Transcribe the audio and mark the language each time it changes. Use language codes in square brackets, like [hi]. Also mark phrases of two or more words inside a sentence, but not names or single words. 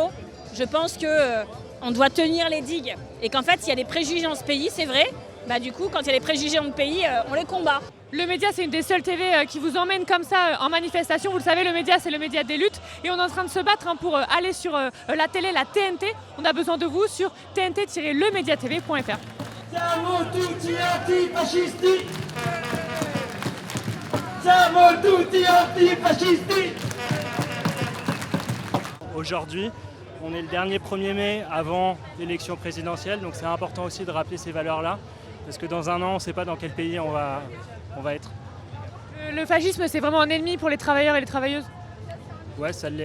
[fr] Je pense que on doit tenir les digues. Et qu'en fait, s'il y a des préjugés dans ce pays, c'est vrai, du coup, quand il y a des préjugés dans le pays, on les combat. Le média, c'est une des seules TV qui vous emmène comme ça en manifestation. Vous le savez, le média, c'est le média des luttes. Et on est en train de se battre pour aller sur la télé, la TNT. On a besoin de vous sur tnt-lemediatv.fr. [it] Siamo tutti antifascisti! Siamo tutti antifascisti! [fr] Aujourd'hui, on est le dernier 1er mai avant l'élection présidentielle, donc c'est important aussi de rappeler ces valeurs-là, parce que dans un an, on ne sait pas dans quel pays on va être. Le fascisme, c'est vraiment un ennemi pour les travailleurs et les travailleuses? Ouais, ça l'est.